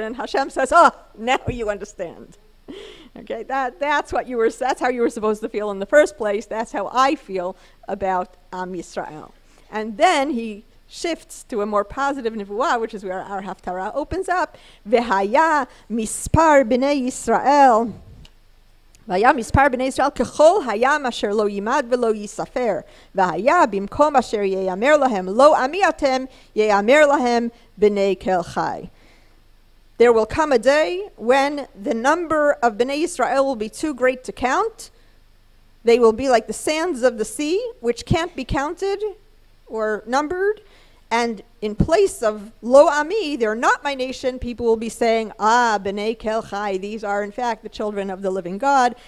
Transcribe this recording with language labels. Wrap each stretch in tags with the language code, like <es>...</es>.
<en>And Hashem says, oh, now you understand. Okay, that's how you were supposed to feel in the first place. That's how I feel about Yisrael. And then he shifts to a more positive nevuah, which is where our Haftarah opens up.</en> <he>V'haya mispar b'nei Yisrael. והיה מספר בני ישראל ככל הים אשר לא יימד ולא ייספר. והיה במקום אשר ייאמר להם לא עמי אתם, ייאמר להם בני כל חי.</he> <en>There will come a day when the number of Bnei Israel will be too great to count. They will be like the sands of the sea, which can't be counted or numbered. And in place of Lo Ami, they're not my nation, people will be saying, B'nai Kel Chai, these are in fact the children of the living God.</en>